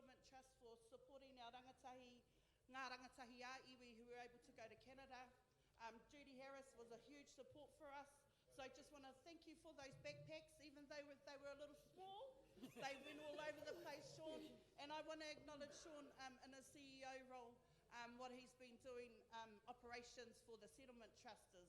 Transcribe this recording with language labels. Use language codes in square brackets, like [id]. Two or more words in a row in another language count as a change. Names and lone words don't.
[en] Trust for supporting our [mi] ngā rangatahi iwi [en] who were able to go to Canada. Judy Harris was a huge support for us. So I just want to thank you for those backpacks, even though they were a little small. They went all over the place, Sean. And I want to acknowledge Sean in his CEO role, what he's been doing, operations for the Settlement Trusters.